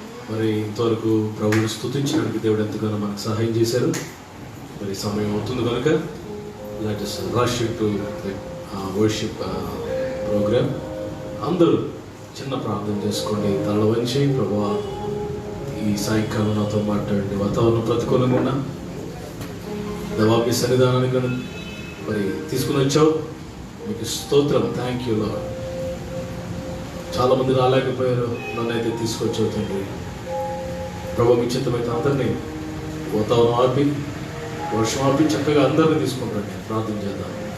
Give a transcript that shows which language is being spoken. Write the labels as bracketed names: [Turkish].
[Telugu] మరి ఇంతవరకు ప్రభువుని స్తుతించడానికి దేవుడు ఎంతగానో మనకు సహాయం చేశారు. మరి సమయం అవుతుంది కనుక [English] let us rush into the worship program. [Telugu] అందరూ చిన్న ప్రార్థన చేసుకోండి. తల వంచి ప్రభువా ఈ సాయంకాలం నాతో మాట్లాడండి. వాతావరణం ప్రతికూలంగా ఉన్నా దేవా మీ సన్నిధానానికి మరి తీసుకుని వచ్చావు, మీకు స్తోత్రం. [English] Thank you Lord. [Telugu] చాలామంది రాలేకపోయారు, నన్ను అయితే తీసుకొచ్చావు తండ్రి. ప్రభు మీ చిత్తమైతే అందరినీ వాతావరణం ఆపి వర్షం ఆపి చక్కగా అందరినీ తీసుకుంటాను. నేను ప్రార్థన చేద్దాం.